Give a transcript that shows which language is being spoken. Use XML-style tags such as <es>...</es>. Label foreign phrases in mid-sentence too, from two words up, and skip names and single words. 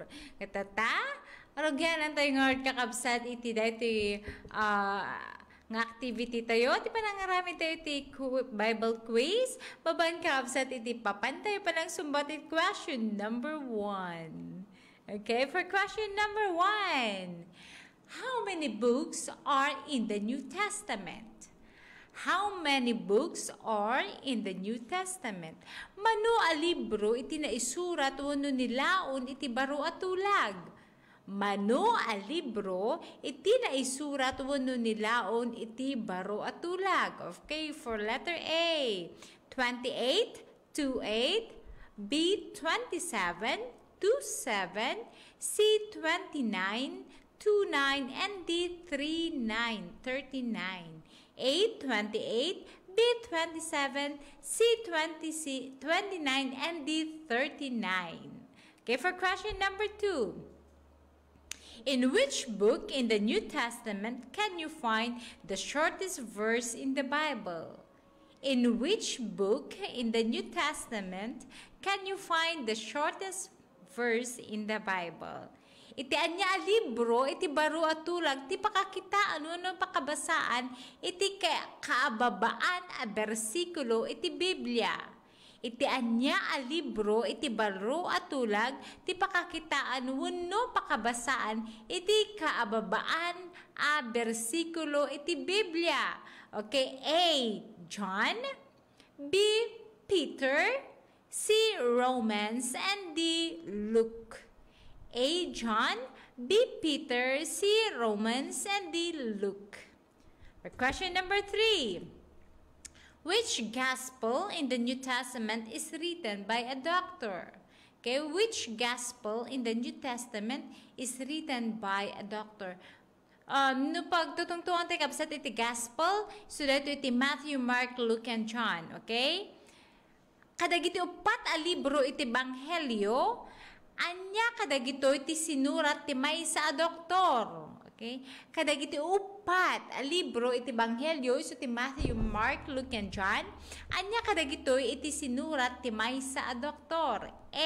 <ilo>Katata, arogyanan tayo nga kakabsat iti dati nga activity tayo, iti panangarami tayo iti</ilo> <en>Bible quiz,</en> <ilo>baban kakabsat iti papantay panang sumbat iti</ilo> <en>question number 1. Okay, for question number 1. How many books are in the New Testament? How many books are in the New Testament?</en> <ilo>Mano a libro iti naisurat wenno nilaon iti baro a tulag? Mano a libro iti naisurat wenno nilaon iti baro a tulag?</ilo> <en>Okay, for letter A, 28, 28, B, 27, 27, C, 29, 29, and D, 39, 39. A, 28, B, 27, C, 29, and D, 39. Okay, for question number 2. In which book in the New Testament can you find the shortest verse in the Bible? In which book in the New Testament can you find the shortest verse in the Bible?</en> <ilo>Iti anya libro, iti baro at tulag, ti pakakitaan, ano pakabasaan, iti kaababaan a bersikulo, iti Biblia. Iti anya a libro, iti baro at tulag, ti pakakitaan, ano pakabasaan, iti kaababaan a bersikulo, iti Biblia.</ilo> <en>Okay, A, John, B, Peter, C, Romans, and D, Luke. A, John, B, Peter, C, Romans, and D, Luke. For question number 3. Which gospel in the New Testament is written by a doctor? Okay, which gospel in the New Testament is written by a doctor?</en> <ilo>No pagtutungtungan tayo kapsat iti gospel,</ilo> <en>so that</en> <ilo>iti Matthew, Mark, Luke, and John.</ilo> <en>Okay?</en> <ilo>Kadagiti upat a libro iti Banghelyo, anya kadagito iti sinurat ti maysa a doktor. Okay? Kadagiti upat a libro iti Banghelyo, so ti Matthew, Mark, Luke, and John, anya kadagito iti sinurat ti maysa a doktor. A.</ilo>